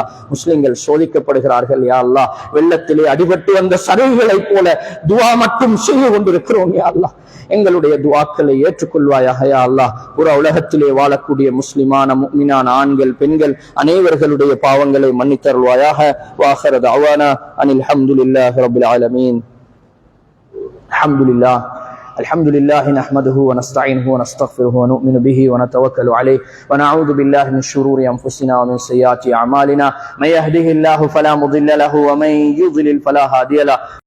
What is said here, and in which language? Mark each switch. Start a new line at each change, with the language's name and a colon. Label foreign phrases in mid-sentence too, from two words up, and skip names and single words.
Tamil: முஸ்லிம்கள் சோதிக்கப்படுகிறார்கள்
Arabic: يا الله.
Tamil: வெள்ளத்திலே அடிபட்டு வந்த சரிவுகளைப் போல துவா மட்டும் செய்து கொண்டிருக்கிறோம்
Arabic: يا الله.
Tamil: எங்களுடைய துவாக்களை ஏற்றுக்கொள்வாயாக
Arabic: يا الله.
Tamil: புற உலகத்திலே வாழக்கூடிய முஸ்லிமான முஃமினான ஆண்கள் பெண்கள் அனைவர்களுடைய பாவங்களை மன்னித்தருள்வாயாக.
Arabic: وآخر دعوانا أن الحمد لله رب العالمين. الحمد لله نحمده ونستعينه ونستغفره ونؤمن به ونتوكل عليه ونعوذ بالله من شرور أنفسنا ومن سيئات أعمالنا من يهده الله فلا مضل له ومن يضلل فلا هادي له